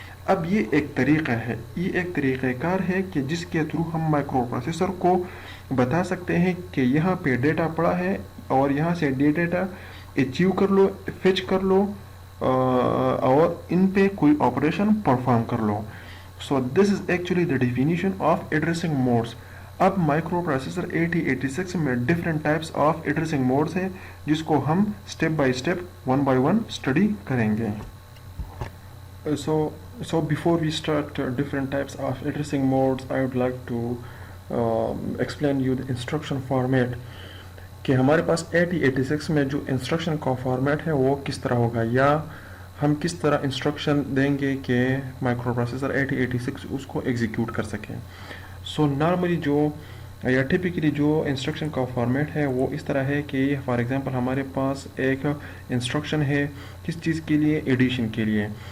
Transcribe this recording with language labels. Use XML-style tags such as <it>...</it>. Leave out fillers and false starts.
<ur>اب یہ ایک طریقہ ہے, یہ ایک طریقہ کار ہے کہ جس کے تھرو ہم مائکرو پروسیسر کو بتا سکتے ہیں کہ یہاں پہ ڈیٹا پڑا ہے اور یہاں سے ڈیٹا اچیو کر لو, فیچ کر لو, اور ان پہ کوئی آپریشن پرفارم کر لو.</ur> <en>So this is actually the definition of addressing modes.</en> <ur>اب مائکرو پروسیسر 8086 میں different types of addressing modes ہیں جس کو ہم step by step 1 by 1 study کریں گے.</ur> <en>So before we start different types of addressing modes, I would like to explain you the instruction format.</en> <ur>کہ ہمارے پاس 8086 میں جو انسٹرکشن کا فارمیٹ ہے وہ کس طرح ہوگا, یا ہم کس طرح انسٹرکشن دیں گے کہ مائکرو پروسیسر 8086 اس کو ایگزیکیوٹ کر سکیں. سو نارملی جو یا ٹپکلی جو انسٹرکشن کا فارمیٹ ہے وہ اس طرح ہے کہ فار ایگزامپل ہمارے پاس ایک انسٹرکشن ہے کس چیز کے لیے، ایڈیشن کے لیے.</ur>